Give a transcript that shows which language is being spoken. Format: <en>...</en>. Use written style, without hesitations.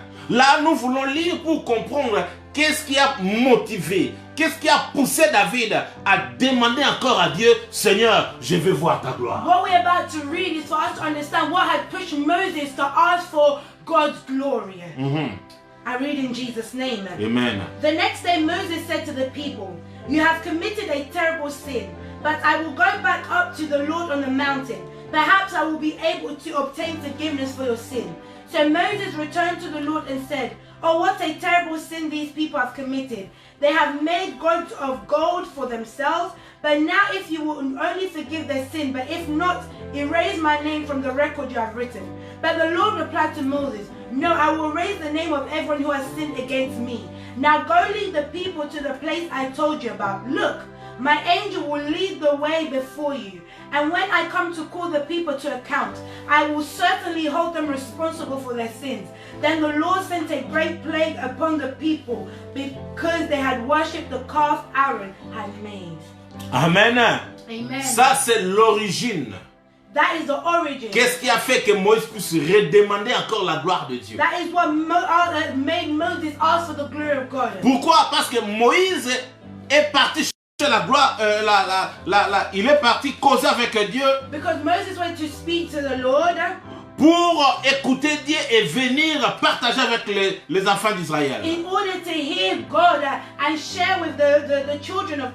<fr>Là, nous voulons lire pour comprendre qu'est-ce qui a motivé, qu'est-ce qui a poussé David à demander encore à Dieu, Seigneur, je veux voir ta gloire.</fr> <en>What we're about to read is for us to understand what had pushed Moses to ask for God's glory. I read in Jesus' name. Amen. The next day Moses said to the people, "You have committed a terrible sin, but I will go back up to the Lord on the mountain. Perhaps I will be able to obtain forgiveness for your sin." So Moses returned to the Lord and said, "Oh, what a terrible sin these people have committed. They have made gods of gold for themselves. But now if you will only forgive their sin, but if not, erase my name from the record you have written." But the Lord replied to Moses, "No, I will erase the name of everyone who has sinned against me. Now go lead the people to the place I told you about. Look, my angel will lead the way before you. And when I come to call the people to account, I will certainly hold them responsible for their sins." Then the Lord sent a great plague upon the people because they had worshipped the calf Aaron had made. Amen. Amen.</en> <fr>Ça, c'est l'origine.</fr> <en>That is the origin.</en> <fr>Qu'est-ce qui a fait que Moïse puisse redemander encore la gloire de Dieu?</fr> <en>That is what made Moses ask for the glory of God.</en> <fr>Pourquoi? Parce que Moïse est parti chercher la gloire, il est parti causer avec Dieu</fr> <en>Because Moses went to speak to the Lord</en> <fr>pour écouter Dieu et venir partager avec les enfants d'Israël.</fr> <en>in order to hear God and share with the children of</en>